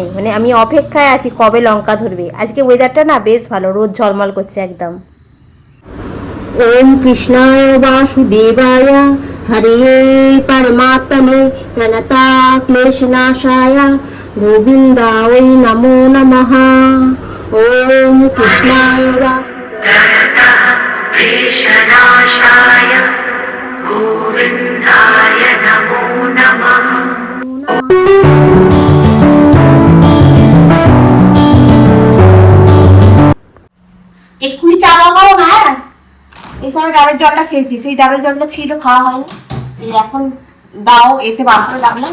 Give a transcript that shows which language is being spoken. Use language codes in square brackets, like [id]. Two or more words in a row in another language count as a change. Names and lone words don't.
[bn] মানে আমি অপেক্ষায় আছি কবে লঙ্কা ধরবে। আজকে ওয়েদারটা না বেশ ভালো, রোদ ঝলমল করছে একদম। [sa] ওম কৃষ্ণায় বাসুদেবায় হরে পরমাত্মনে প্রণতা ক্লেশনাশায় গোবিন্দায় নমো নমঃ। ওম কৃষ্ণায় क्लेशनाशाय गोविन्दाय नमो नमः। [bn] এক্ষুনি চা বানাবো না। এই সময় ডাবের জলটা খেয়েছি, সেই ডাবের জলটা ছিল, খাওয়া হয়নি। এই এখন দাও এসে বার করে রাখলাম।